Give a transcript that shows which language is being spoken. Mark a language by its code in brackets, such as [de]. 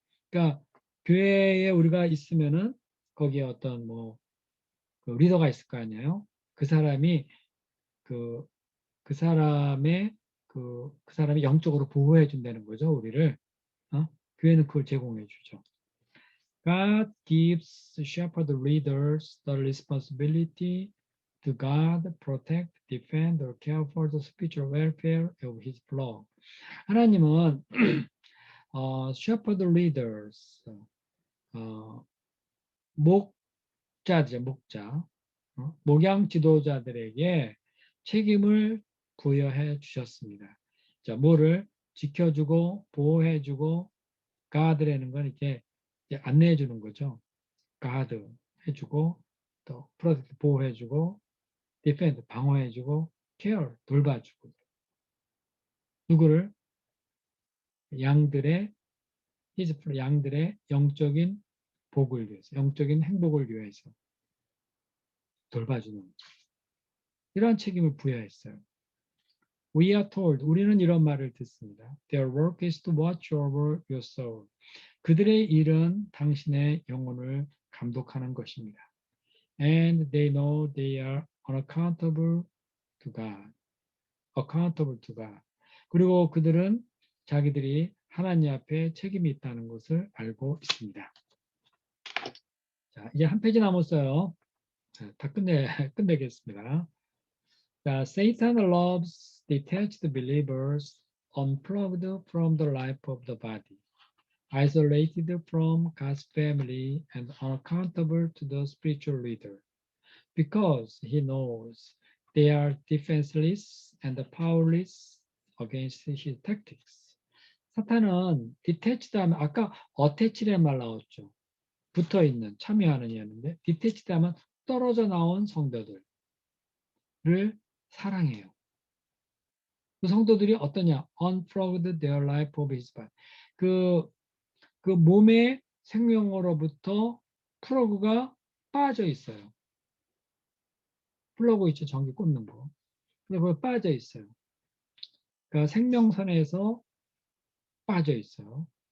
[ko] 그러니까 교회에 우리가 있으면은 거기에 어떤 그 리더가 있을 거 아니에요. 그 사람이 그 사람이 영적으로 보호해 준다는 거죠, 우리를. 교회는 그걸 제공해 주죠. [en] God gives shepherd leaders the responsibility to guard, protect, defend, or care for the spiritual welfare of his flock. [ko] 하나님은 [en] shepherd leaders, [ko] 목자죠, 목자, 목양 지도자들에게 책임을 부여해 주셨습니다. 자, 뭐를 지켜주고 보호해주고 가드라는 건 이렇게 안내해 주는 거죠. 가드 해주고 또 프로텍트 보호해주고 디펜드 방어해주고 케어 돌봐주고 누구를? 양들의 양들의 영적인 복을 위해서, 영적인 행복을 위해서 돌봐주는 이러한 책임을 부여했어요. [en] We are told, [ko] 우리는 이런 말을 듣습니다. [en] Their work is to watch over your soul. [ko] 그들의 일은 당신의 영혼을 감독하는 것입니다. [en] And they know they are unaccountable to God. Accountable to God. [ko] 그리고 그들은 자기들이 하나님 앞에 책임이 있다는 것을 알고 있습니다. 자, 이제 한 페이지 남았어요. 자, 다 끝내겠습니다. [en] 자, Satan loves detached believers unplugged from the life of the body, isolated from God's family and unaccountable to the spiritual leader, because he knows they are defenseless and powerless against his tactics. [ko] 사탄은 detached 하면 아까 attached란 말 나왔죠. 붙어 있는, 참여하는 이었는데 detached 하면 떨어져 나온 성도들을 사랑해요. 그 성도들이 어떠냐? [en] Unplugged their life of his body. [ko] 그 몸의 생명으로부터 플러그가 빠져 있어요. 플러그 있죠, 전기 꽂는 거. 근데 그거 빠져 있어요. 그러니까 생명선에서 빠져 있어요.